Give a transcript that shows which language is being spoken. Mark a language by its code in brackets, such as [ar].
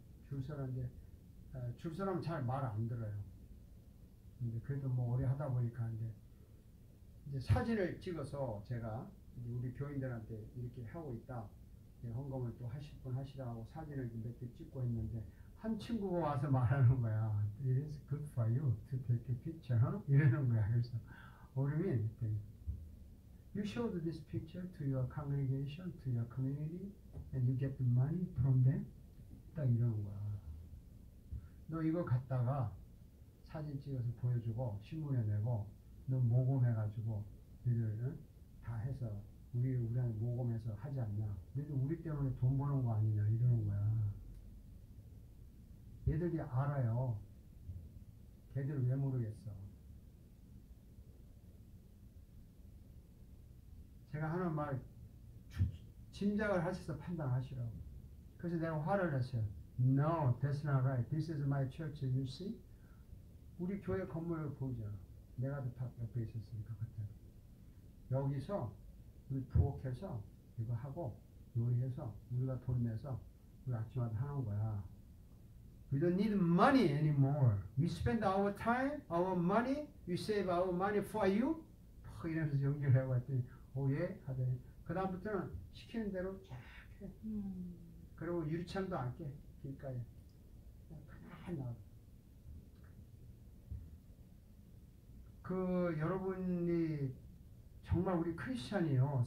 [ko] 줄 서는데 줄 서라면 잘 말 안 들어요. 근데 그래도 뭐 오래 하다 보니까 이제 사진을 찍어서 제가 이제 우리 교인들한테 이렇게 하고 있다. 헌금을 또 하실 분 하시라고 사진을 몇 개 찍고 했는데 한 친구가 와서 말하는 거야. [en] It is good for you to take a picture, huh? [ko] 이러는 거야. 그래서 [en] what do you mean? You showed this picture to your congregation, to your community, and you get the money from them? [ko] 딱 이러는 거야. 너 이거 갖다가 사진 찍어서 보여주고 신문에 내고 너 모금해가지고 너희들 다 해서 우리한테 모금해서 하지 않냐. 너희들 우리 때문에 돈 버는 거 아니냐 이러는 거야. 얘들이 알아요. 걔들 왜 모르겠어. 제가 하는 말 짐작을 하셔서 판단하시라고. 그래서 내가 화를 냈어요. [en] No, that's not right. This is my church. You see? [ko] 우리 교회 건물을 보이잖아. 내가 더 옆에 있었으니까 그때. 여기서 우리 부엌에서 이거 하고 요리해서 우리가 돈 내서 우리 아침마다 하는 거야. [en] We don't need money anymore. We spend our time, our money, we save our money for you. [ko] 이러면서 연결해 봤더니 오예 하더니 그 다음부터는 시키는 대로 쫙 해. 그리고 유리창도 안 깨. 길가에 그냥 가만히 놔. 그 여러분이 정말 우리 크리스찬이요.